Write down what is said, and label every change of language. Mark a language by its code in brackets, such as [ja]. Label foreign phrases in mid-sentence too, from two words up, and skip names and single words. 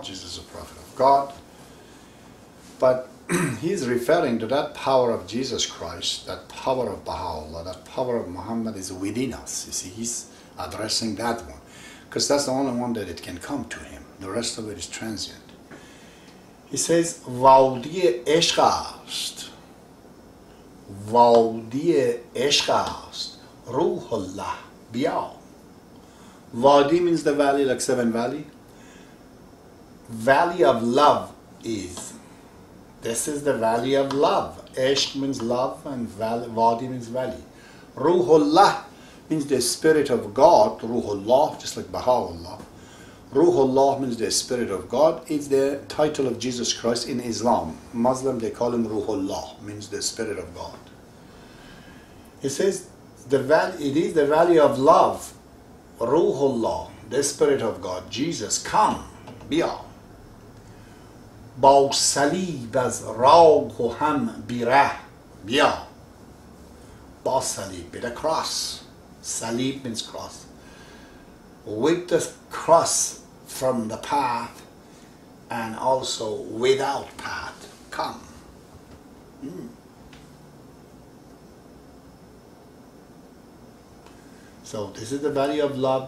[en] Jesus is a prophet of God. But he's referring to that power of Jesus Christ, that power of Baha'u'llah, that power of Muhammad is within us. You see, he's addressing that one, because that's the only one that it can come to him. The rest of it is transient. He says, [fa] وادی عشق است، وادی عشق است, روح‌الله بیا. [en] Vadi means the valley, like seven valley. Valley of love is. This is the valley of love. Ishq means love and Vadi means valley. Ruhullah means the spirit of God. Ruhullah, just like Baha'u'llah. Ruhullah means the spirit of God. It's the title of Jesus Christ in Islam. Muslim, they call him Ruhullah, means the spirit of God. It says it is the valley of love. Ruhullah, the spirit of God. Jesus, come, bia. [fa] با صلیب از راه و هم بیره بیا. با صلیب, [en] with a cross. Salib means cross. With the cross from the path and also without path, come. So this is the valley of love.